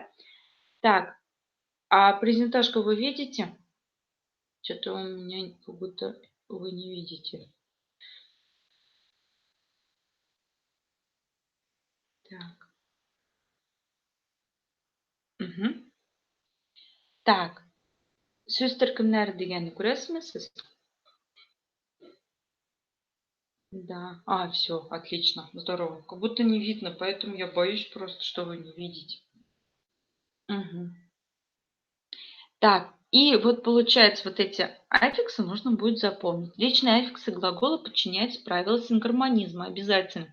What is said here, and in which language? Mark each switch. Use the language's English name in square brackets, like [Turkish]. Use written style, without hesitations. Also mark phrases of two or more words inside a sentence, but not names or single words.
[Russian] Так, а презентажку вы видите? Что-то у меня как будто вы не видите. Так. Угу. Так. [Kazakh] Сөз кімдер дегенді көресіз сіз? [Russian] Да. Все, отлично, здорово. Как будто не видно, поэтому я боюсь просто, что вы не видите. Угу. Так, и вот получается, вот эти аффиксы нужно будет запомнить. Личные аффиксы глагола подчиняются правилам сингармонизма обязательно.